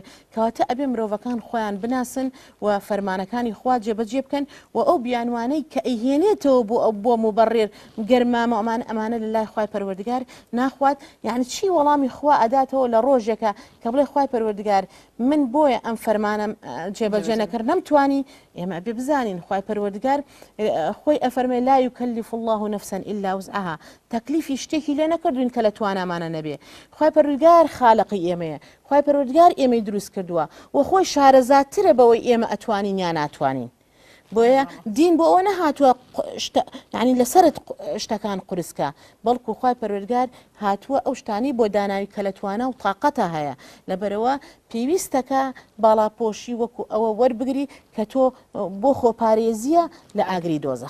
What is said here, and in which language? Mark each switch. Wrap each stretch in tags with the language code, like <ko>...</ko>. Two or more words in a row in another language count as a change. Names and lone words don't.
<ckb>کەواتە ئەبێ مرۆڤەکان خۆیان بناسن و فەرمانەکانی خوا جێبەجێ بکەن و ئەو بیانوانەی کە ئەیهێنێتەوە بۆ مبەڕێر گەرمامە ئەمانە لە لای خوای پەروەردگار ناخوات یعنی چی وەڵامی خوا ئەداتەوە لە ڕۆژێکە کە بڵێ خوای پەروەردگار من بۆیە ئەم فەرمانە جێبەجێ نەکرد نەمتوانی ئێمە ئەبێ بزانین خوای پەروەردگار خۆی ئەفەرمێ</ckb> <ar>لا يكلف الله نفسا إلا وسعها</ar> <ckb>تەکلیفی شتێکی لێ نەکردوین کە لە توانامانە نەبێ خوای پەروەردگار خالقی ئێمەیە خوای پەروەردگار ئێمەی دروست کردووە و خۆی شارەزاتترە بەوەی ئێمە ئەتوانین یان ناتوانین بۆیە دین بۆ ئەوە نەهاتووە یعنی لەسەرت شتەکان قورسکە بەڵکو خوای پەروەردگار هاتووە ئەو شتانی بۆ داناوی کە لە توانە و تااقەتە هەیە لەبەرەوە پێویستەکە باڵاپۆشی وەکو ئەوە وەربگری کە تۆ بۆ خۆپارێزیە لە ئاگری دۆزەخ</ckb>